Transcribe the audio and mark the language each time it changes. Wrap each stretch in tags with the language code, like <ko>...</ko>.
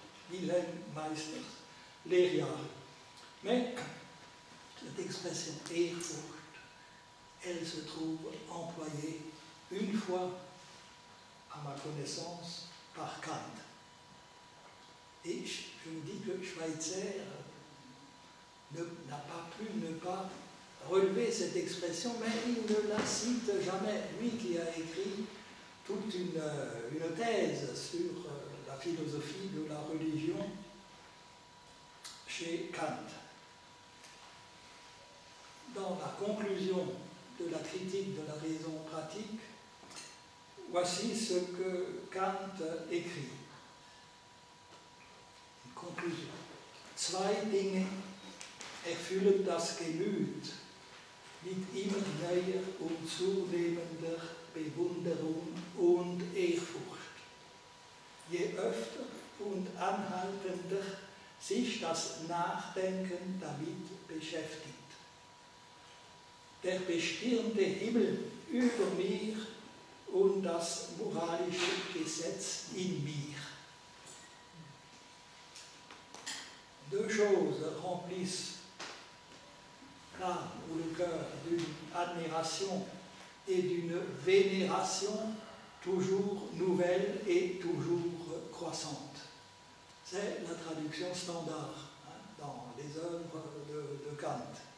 <de>Wilhelm Meisters, Lehrjahre.</de> <fr>Mais cette expression Ehrfurcht, elle se trouve employée une fois, à ma connaissance, par Kant. Et je me dis que Schweitzer n'a pas pu ne pas relever cette expression, mais il ne la cite jamais. Lui qui a écrit toute une thèse sur la philosophie de la religion chez Kant. Dans la conclusion de la critique de la raison pratique, voici ce que Kant écrit. Une conclusion.</fr> <de>Zwei Dinge erfüllen das Gemüt mit immer neuer und zunehmender Bewunderung und Ehrfurcht. Je öfter und anhaltender sich das Nachdenken damit beschäftigt. Der bestirnte Himmel über mir und das moralische Gesetz in mir.</de> <fr>Deux choses remplissent l'âme ou le cœur d'une admiration et d'une vénération toujours nouvelle et toujours croissante. C'est la traduction standard dans les œuvres de Kant.</fr>